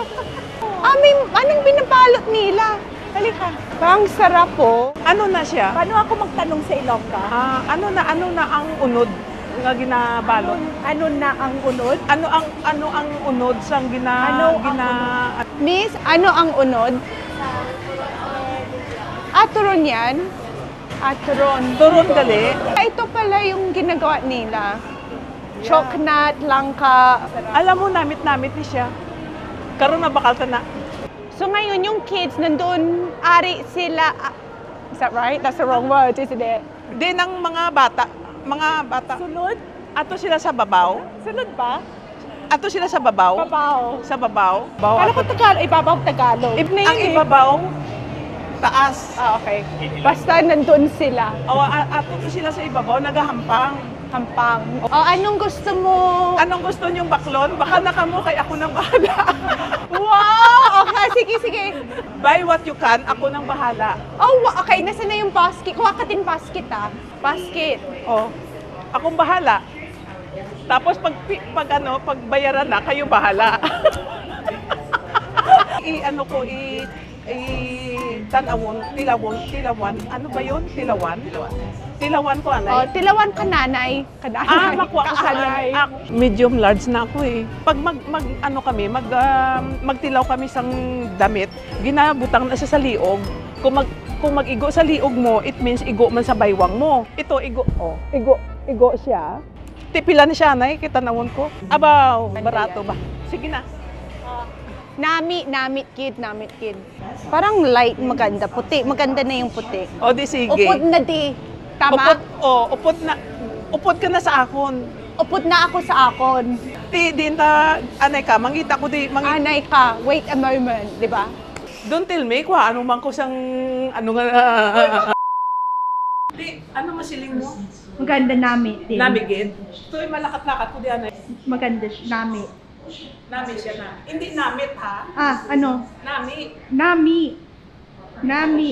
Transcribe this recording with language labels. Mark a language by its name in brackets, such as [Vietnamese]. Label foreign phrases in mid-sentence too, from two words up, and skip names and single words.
[Filipino] Anong binabalot nila? Halika. Ang sarap po. [Hiligaynon] Ano na siya? [Filipino] Paano ako magtanong sa Ilongga? [Hiligaynon] Ano na ang unod nga ginabalot? Ano na ang unod? Ano ang unod sang Miss, ano ang unod? [Filipino] Turon yan? Turon. [Hiligaynon] Turon gali. [Filipino] Ito pala yung ginagawa nila. Choknat, langka. [Hiligaynon] Alam mo, namit ni siya. Karon na bakal ta na. [Filipino] So ngayon, yung kids, nandun, [Hiligaynon] ari sila. [English] Is that right? That's the wrong word, isn't it? [Hiligaynon] Di ng mga bata. Sunod? Ato sila sa babaw. Sunod ba? Ato sila sa babaw. Babaw. Sa babaw. [Filipino] Kala ko Tagalog, ibabaw Tagalog. [Hiligaynon] Ang ibabaw, taas. [Filipino] Okay. Basta nandun sila. [Hiligaynon] Ato sila sa ibabaw, nagahampang. [Filipino] Hampang. Anong gusto mo? Anong gusto niyong baklon? Baka nakamukay ako ng bahala. Wow! Okay, sige. [English] Buy what you can, [Filipino] ako nang bahala. Okay. Nasaan na yung basket? Kuha ka din basket, Basket. Akong bahala. Tapos pag bayaran na, kayo bahala. Tilawan. Ano ba yun? [Hiligaynon] Tilawan ko, anay. Tilawan ka, nanay. Makuha ko sa Kaanay. [English] medium large [Filipino] na ako eh. [Hiligaynon] Pag magtilaw kami sang damit, ginabutang na siya sa liog. Kung mag-igo sa liog mo, [English] it means [Hiligaynon] igo man sa baywang mo. Ito, igo. Igo siya. Tipilan siya, Nay. Kita nawon ko. Abaw, barato ba? Sige na. Namit kid. [Filipino] Parang light, maganda. Puti, maganda na yung puti. O di sige. [Hiligaynon] Upod na di. Tama? Upod ka na sa akon. upod na ako sa akon. Ti, din ta, anay ka, mangita ko di, Anay ka, [English] wait a moment, di ba? Don't tell me, [Hiligaynon] kuha, ano man ko sang, ano nga, Di, ano masiling mo? [Filipino] Maganda nami din. [Hiligaynon] Namigid? Ito ay malakat-lakat ko di, anay. [Filipino] Maganda nami. [Hiligaynon] Nami siya na. Hindi namit, ha? Ano? Nami. Nami.